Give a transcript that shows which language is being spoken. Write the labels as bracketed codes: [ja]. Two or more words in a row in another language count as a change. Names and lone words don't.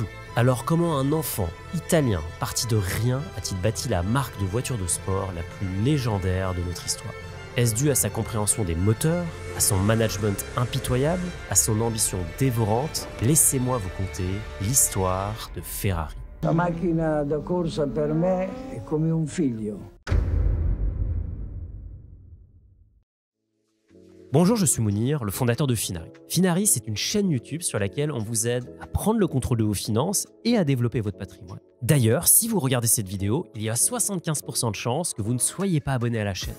[fr] Alors comment un enfant italien parti de rien a-t-il bâti la marque de voiture de sport la plus légendaire de notre histoire? Est-ce dû à sa compréhension des moteurs, à son management impitoyable, à son ambition dévorante? Laissez-moi vous conter l'histoire de Ferrari. [it] La macchina da corsa per me è come un figlio. [fr] Bonjour, je suis Mounir, le fondateur de Finari. Finari, c'est une chaîne YouTube sur laquelle on vous aide à prendre le contrôle de vos finances et à développer votre patrimoine. D'ailleurs, si vous regardez cette vidéo, il y a 75% de chances que vous ne soyez pas abonné à la chaîne.